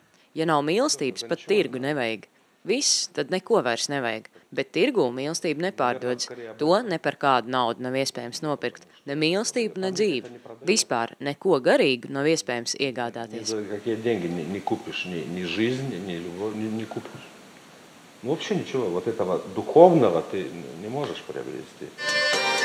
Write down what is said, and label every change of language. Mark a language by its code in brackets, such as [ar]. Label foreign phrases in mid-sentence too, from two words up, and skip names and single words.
[lv] Ja nav mīlestības, pat tirgu nevajag. Viss, tad neko vairs nevajag. Bet tirgū mīlestība nepārdodas. To ne par kādu naudu nav iespējams nopirkt. Ne mīlestību, ne dzīvi. Vispār neko garīgu nav iespējams iegādāties. [ru] Вообще ничего, вот этого духовного ты не можешь приобрести.